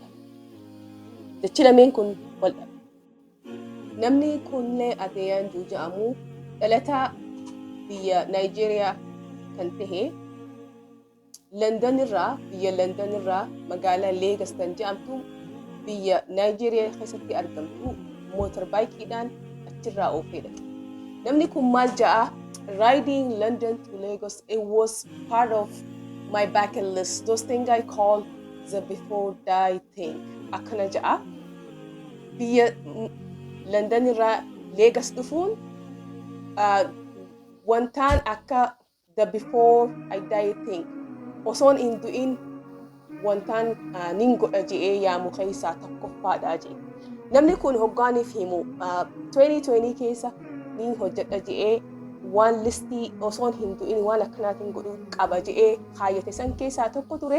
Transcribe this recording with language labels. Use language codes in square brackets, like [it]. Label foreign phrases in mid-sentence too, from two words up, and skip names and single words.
[om] Jechi lameen kun wal dhabe. Namni kunillee Adeeyaan jedhamu dhalataa biyya Naayijeeriyaa kan tahe biyya London irraa magaalaa Leegas kan jedhamtu biyya Naayijeeriyaa keessatti argamtu mootorbaayikiidhaan achirraa oofedha. Namni kun maal ja'a? [en] Riding London to Lagos, it was part of my bucket list. Those things I call the before die thing. [om] Akkana ja'a. Biyya London irraa Leegas dhufuun wantaan akka [en] the before I die thing. [om] Osoon hin du'in wantaan nin godha je'ee yaamu keessaa tokkoffaadha je'e. Namni kun hoggaaniif himu 2020 keessa nin hojjedha je'ee waan listii osoon hin du'in waan akkanaatiin godhuu qaba je'ee kaayyate san keessaa tokko ture.